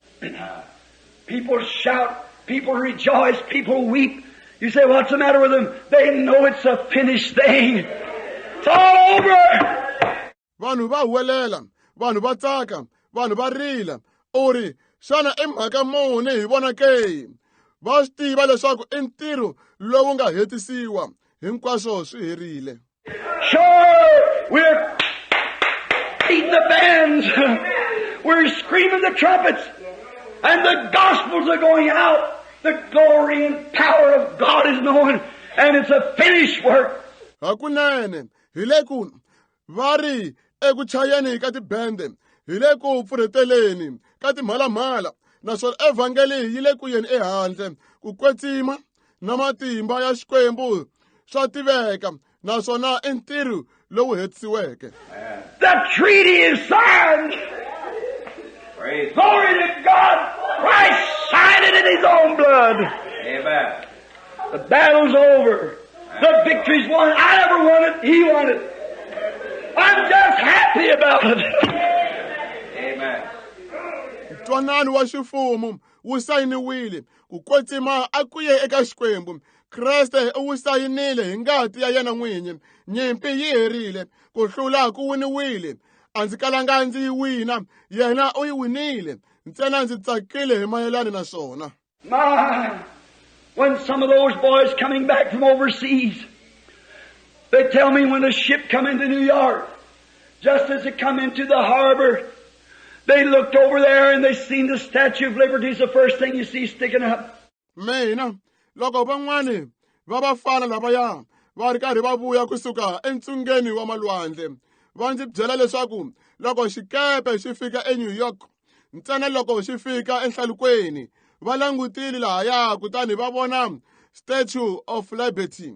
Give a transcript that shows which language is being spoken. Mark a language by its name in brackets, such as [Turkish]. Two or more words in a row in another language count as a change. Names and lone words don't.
[English] people shout, people rejoice, people weep. You say, what's the matter with them? They know it's a finished thing. It's all over. [Tsonga] Vanhu va huwelela, vanhu va tsaka, vanhu va rila. Uri xana i mhaka muni hi vona ke? Va swi tiva leswaku i ntirho lowu nga hetisiwa, hinkwaswo swi herile. [English] Sure, we're beating the bands. We're screaming the trumpets. And the gospels are going out. The glory and power of God is known. And it's a finished work. [Tsonga] Hakunene, hi le ku va ri eku chayeni ka tibende, hi le ku pfureteleni ka timhalamhala, naswona evhangeli yi le ku yeni ehandle, ku kwetsima na matimba ya Xikwembu swa tiveka, naswona i ntirho lowu hetisiweke. [English] The treaty is signed. Praise Glory to God. Christ signed it in His own blood. Amen. The battle's over. The victory's won. I never won it. He won it. I'm just happy about it. Amen. [Tsonga] Ntwanano wa xifumo wu sayiniwile, ku kwetsima a ku ye eka Xikwembu. Kreste u wu sayinile hi ngati ya yena n'winyi. Nyimpi yi herile, ku hlula ku winiwile. A ndzi kalanga ndzi yi wina, yena u yi winile. Ntsena ndzi tsakile hi mayelana na swona. [English] My, when some of those boys coming back from overseas, they tell me when the ship come into New York, just as it come into the harbor, they looked over there and they seen the Statue of Liberty is the first thing you see sticking up. [Tsonga] Mina, loko van'wani va vafana lavaya va ri karhi va vuya kusuka entsungeni wa malwandle, va ndzi byela leswaku loko xikepe xi fika eNew York, ntsena loko xi fika ehlalukweni, va langutile lahaya kutani va vona Statue of Liberty.